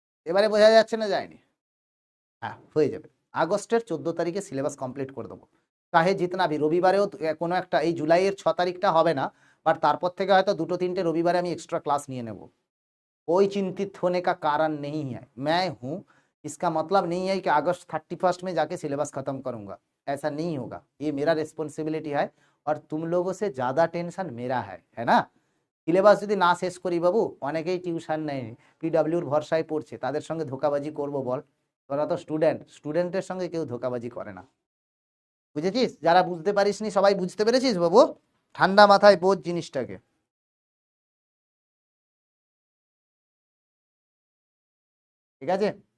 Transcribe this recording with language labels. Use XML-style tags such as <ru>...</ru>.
<bn>এবারে বোঝা যাচ্ছে না যায়নি? হ্যাঁ, হয়ে যাবে। আগস্টের 14 তারিখে সিলেবাস কমপ্লিট করে দেবো,</bn> <hi>চাহে জিতনা ভি।</hi> <bn>রবিবারেও কোনো একটা, এই জুলাইয়ের 6 তারিখটা হবে না, বাট তারপর থেকে হয়তো 2-3 রবিবারে আমি এক্সট্রা ক্লাস নিয়ে নেব।</bn> <hi>कोई चिंतित होने का कारण नहीं है, मैं हूं। इसका मतलब नहीं है कि अगस्त 31 में जाके सिलेबस खत्म करूंगा, ऐसा नहीं होगा। ये मेरा रेस्पॉन्सिबिलिटी है और तुम लोगों से ज्यादा टेंशन मेरा है ना।</hi> <bn>সিলেবাস যদি না শেষ করি বাবু, অনেকেই টিউশন নেয়, পিডব্লিউর ভরসায় পড়ছে, তাদের সঙ্গে ধোকাবাজি করব বল? তোরা তো স্টুডেন্ট, স্টুডেন্টের সঙ্গে কেউ ধোকাবাজি করে না, বুঝেছিস? যারা বুঝতে পারিসনি সবাই বুঝতে পেরেছিস বাবু? ঠান্ডা মাথায় বোঝ জিনিসটাকে, ঠিক আছে?</bn>